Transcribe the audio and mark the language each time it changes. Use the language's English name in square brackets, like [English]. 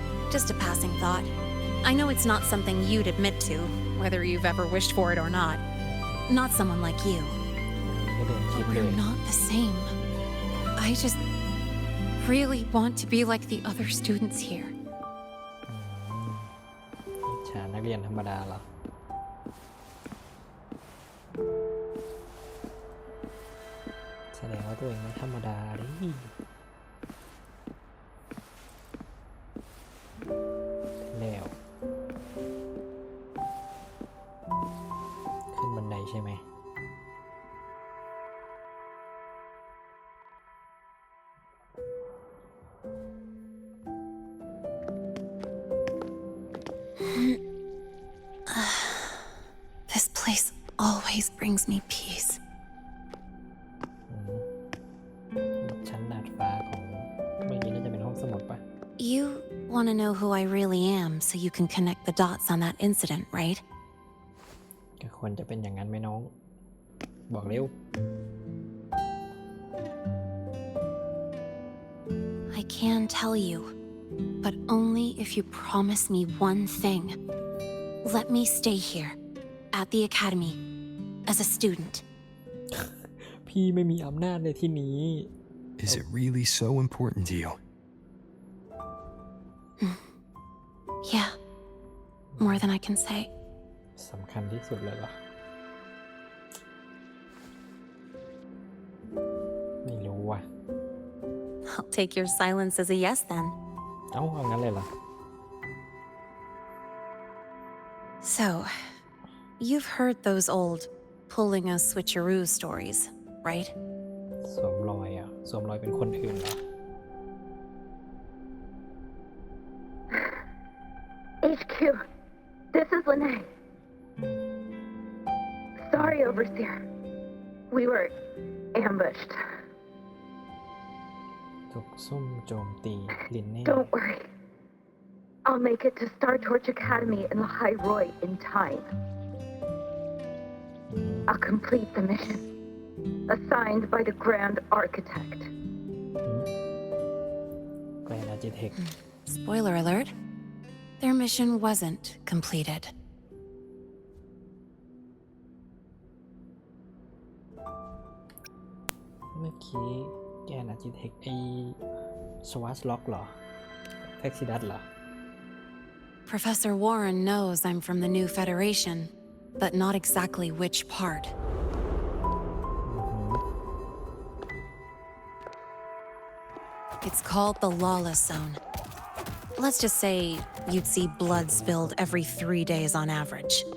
[English] Just a passing thought. I know it's not something you'd admit to, whether you've ever wished for it or not. Not someone like you. [Thai] ก็เดินคิด [English] But เล we're ย not the same. I just really want to be like the other students here. [Thai] อิจฉานักเรียนธรรมดาเหรอ แสดงว่าตัวเองไม่ธรรมดาดิแล้วขึ้นบันไดใช่ไหม [English] This place always brings me peace. [Thai] ชั้นดาดฟ้าของเมื่อกี้น่าจะเป็นห้องสมุดปะ [English] You want to know who I really am so you can connect the dots on that incident, right? [Thai] ก็ควรจะเป็นอย่างนั้นไหมน้อง บอกเร็ว [English] I can tell you, but only if you promise me one thing. Let me stay here, at the academy, as a student. [Thai] พี่ไม่มีอำนาจในที่นี้ [English] Is it really so important to you? Yeah, more than I can say. [Thai] สำคัญที่สุดเลยเหรอ ไม่รู้ว่ะ [English] I'll take your silence as a yes then. [Thai] เอางั้นเลยเหรอ [English] So, you've heard those old pulling a switcheroo stories, right? [Thai] สวมรอยอ่ะ สวมรอยเป็นคนอื่นเหรอ [English] HQ, this is Lene. Sorry, Overseer. We were ambushed. [Thai] ถูกซุ่มโจมตีลินเน่ [English] Don't worry. I'll make it to Star Torch Academy in Lahai Roy in time. I'll complete the mission assigned by the Grand Architect. Grand Architect Spoiler alert. Their mission wasn't completed. [Thai] เมื่อกี้แกนอาร์จิเทคไอสวาชล็อกเหรอแท็กซิดัสเหรอ [English] Professor Warren knows I'm from the new Federation, but not exactly which part. It's called the Lawless Zone. Let's just say you'd see blood spilled every 3 days on average.